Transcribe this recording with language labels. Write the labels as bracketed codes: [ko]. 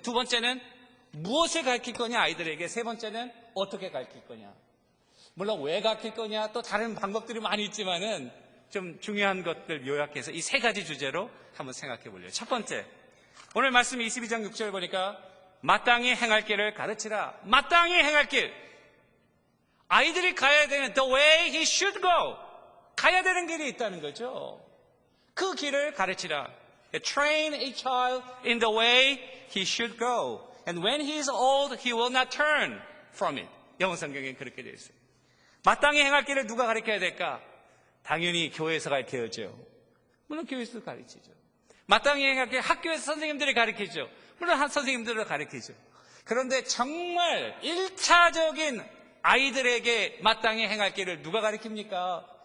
[ko] 두 번째는 무엇을 가르칠 거냐 아이들에게. 세 번째는 어떻게 가르칠 거냐. 물론 왜 가르칠 거냐 또 다른 방법들이 많이 있지만은 좀 중요한 것들 요약해서 이 세 가지 주제로 한번 생각해 보려요. 첫 번째, 오늘 말씀 22장 6절 보니까 마땅히 행할 길을 가르치라. 마땅히 행할 길. 아이들이 가야 되는 [en] the way he should go. [ko] 가야 되는 길이 있다는 거죠. 그 길을 가르치라. [en] Train a child in the way he should go. And when he is old, he will not turn from it. [ko] 영어 성경에 그렇게 되어 있어요. 마땅히 행할 길을 누가 가르쳐야 될까? 당연히 교회에서 가르쳐야죠. 물론 교회에서 가르치죠. 마땅히 행할 길 학교에서 선생님들이 가르치죠. 물론 한 선생님들을 가르치죠. 그런데 정말 1차적인 아이들에게 마땅히 행할 길을 누가 가르칩니까?